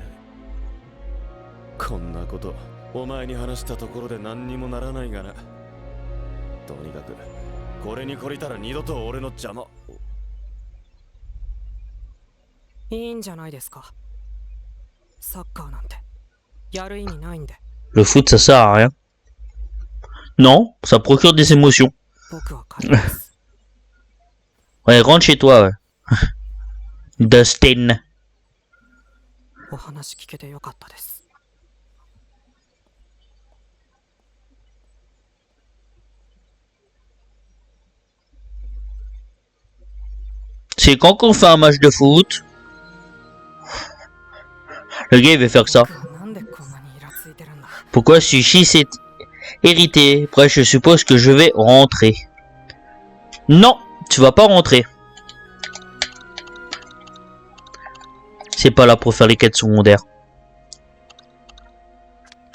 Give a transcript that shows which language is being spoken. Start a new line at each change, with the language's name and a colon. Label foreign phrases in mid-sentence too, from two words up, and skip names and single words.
Japanese: こんなことお前に話したところで何にもならないがな。とにかくこれに懲りたら二度と俺の邪魔。いいんじゃないですか。サッカーなんてやる意味ないんで。
French: Le foot ça sert à rien. Non, ça procure des émotions.
Japanese: 僕は帰ります。
French: Ouais, rentre chez toi, ouais. Dustin.
Japanese: お話聞けてよかったです。
French: C'est quand qu'on fait un match de foot? Le gars il veut faire que ça.
Japanese: なんでこんなにイラついてるんだ。
French: Pourquoi Sushi s'est hérité? Bref, je suppose que je vais rentrer. Non, tu vas pas rentrer. C'est pas là pour faire les quêtes secondaires.